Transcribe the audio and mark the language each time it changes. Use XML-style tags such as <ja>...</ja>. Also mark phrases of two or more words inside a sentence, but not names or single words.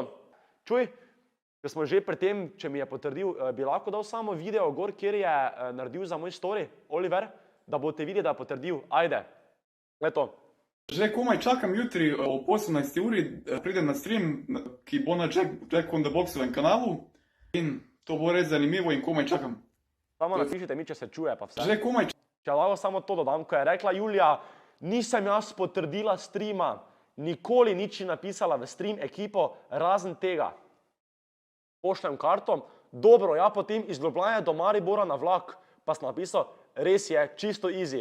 <sl>Čuj, ker smo že pri tem, če mi je potrdil, bi lahko dal samo video gor, kjer je naredil za moj story, Oliver, da boste videli, da je potrdil. Ajde. Leto. Že komaj čakam jutri ob 18. uri, pridem na stream, ki bo na Jack on the Boxovem kanalu in to bo res zanimivo in komaj čakam. Samo napišite mi, če se čuje pa vse. Že komaj Če lahko samo to dodam, ko je rekla Julija, nisem jaz potrdila streama, nikoli nič ni napisala v stream ekipo, razen tega. Pošljem karto, dobro, ja potem iz Ljubljane do Maribora na vlak, pa sem napisal, res je, čisto easy.</sl>